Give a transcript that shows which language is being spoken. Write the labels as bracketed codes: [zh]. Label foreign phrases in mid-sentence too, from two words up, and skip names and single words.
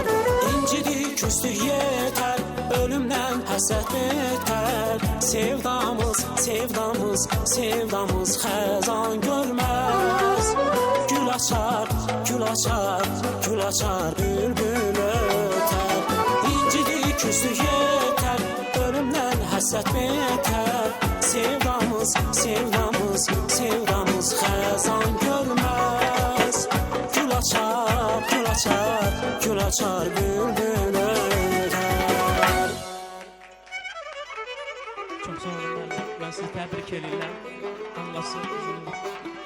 [tr] İncidik küstük yeter, ölümden həsrət beter. [az] Sevdamız xəzan görməz. [tr] Gül açar, bülbül öter. İncidik küstük yeter, ölümden həsrət beter. [az] Sevdamız xəzan görməz. [tr] Gül açar, açar, gül açar, bülbül öter. [az] Çox sağ olun müəllim. Mən sizi təbrik edirəm. Anlasın.